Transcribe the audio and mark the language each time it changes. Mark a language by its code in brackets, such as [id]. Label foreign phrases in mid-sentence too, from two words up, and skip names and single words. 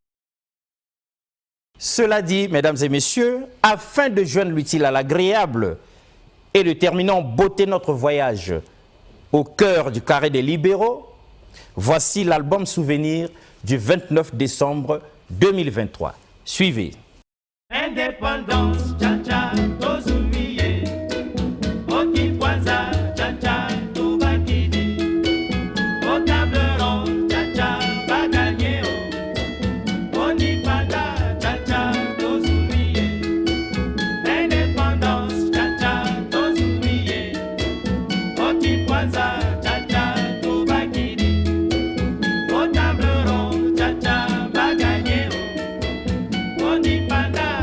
[fr] Cela dit, mesdames et messieurs, afin de joindre l'utile à l'agréable et de terminer en beauté notre voyage au cœur du Carré des libéraux, voici l'album souvenir du 29 décembre 2023. Suivez. [ln] Indépendance, tcha-tcha, tozumiye. Okipwanza, tcha-tcha, tubakidi. [fr] Au table ronde, [ln] tcha-tcha, bagagné. Onipanda, tcha-tcha, tozumiye. Indépendance, tcha-tcha, tozumiye. Okipwanza, tcha-tcha, tubakidi. [fr] Au table ronde, [ln] tcha-tcha, bagagné. Onipanda.